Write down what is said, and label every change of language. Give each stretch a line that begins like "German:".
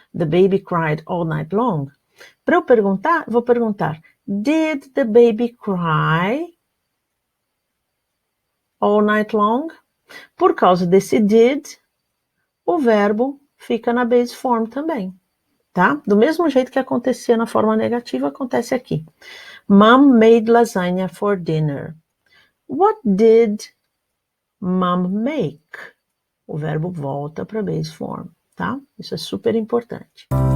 English: The baby cried all night long.
Portuguese: Para eu perguntar, vou perguntar:
English: Did the baby cry all night long?
Portuguese: Por causa desse did, o verbo fica na base form também, tá? Do mesmo jeito que acontecia na forma negativa, acontece aqui.
English: Mom made lasagna for dinner. What did mom make?
Portuguese: O verbo volta para base form, tá? Isso é super importante.